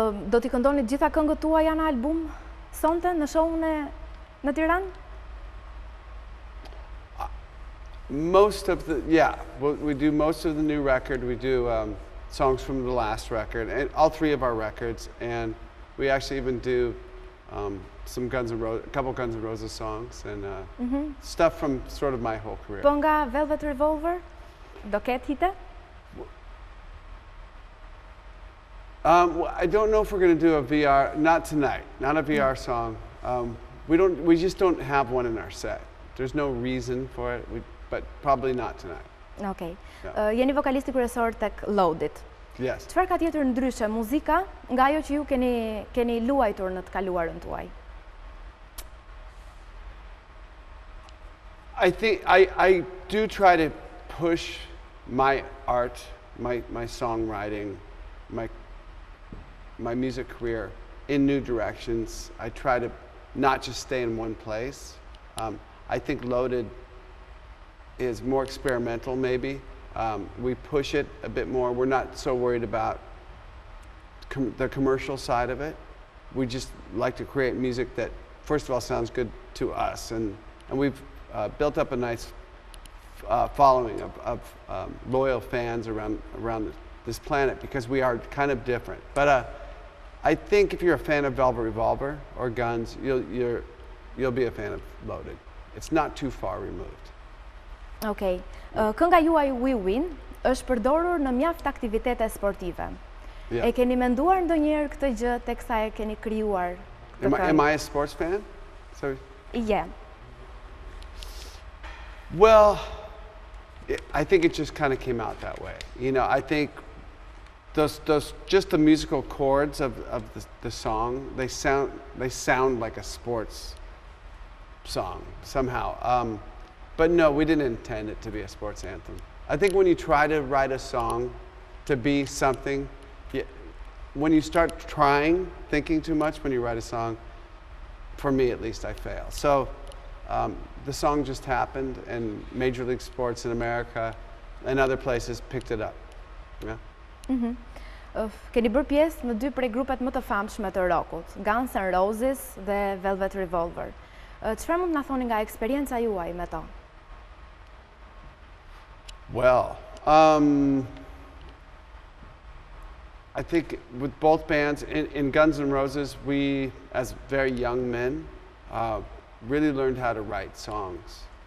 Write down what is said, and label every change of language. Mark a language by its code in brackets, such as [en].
[sq] Do t'i këndoni gjitha këngët tuaja në album sonte në show-un në Tiranë? [en] Most of the, yeah, we do most of the new record. We do songs from the last record, and all three of our records, and we actually even do some a couple Guns N' Roses songs, and stuff from sort of my whole career. [sq] Po nga Velvet Revolver, do ket hite? [en] I don't know if we're going to do a VR, not tonight, not a VR song. We just don't have one in our set. There's no reason for it, but probably not tonight. [sq] Okay. Jeni vokalisti kryesor tek Loadit. [en] Yes. [sq] Çfarë ka tjetër ndryshe muzika nga ajo që ju keni luajtur në të kaluarën tuaj? [en] I think I do try to push my art, my songwriting, my music career in new directions. I try to not just stay in one place. I think Loaded is more experimental, maybe. We push it a bit more. We're not so worried about the commercial side of it. We just like to create music that, first of all, sounds good to us. And we've built up a nice following of loyal fans around this planet because we are kind of different. But I think if you're a fan of Velvet Revolver or Guns, you'll be a fan of Loaded. It's not too far removed. Okay. [sq] Kënga juaj We Win është përdorur në mjaft aktivitete sportive. [en] Yeah. [sq] E keni menduar ndonjëherë këtë gjë teksa e keni krijuar? [en] Am I a sports fan? So, Yeah. well, I think it just kind of came out that way. You know, I think those just the musical chords of the song, they sound like a sports song somehow. But no, we didn't intend it to be a sports anthem. I think when you try to write a song to be something, when you start thinking too much when you write a song, for me at least, I fail. So the song just happened, and Major League Sports in America and other places picked it up. Yeah. [sq] Keni bërë pjesë në 2 prej grupet më të famshme të rockut, Guns N' Roses dhe Velvet Revolver. Çfarë mund na thoni nga eksperienca juaj me to? [en] Well, I think with both bands, in Guns N' Roses, we, as very young men, really learned how to write songs.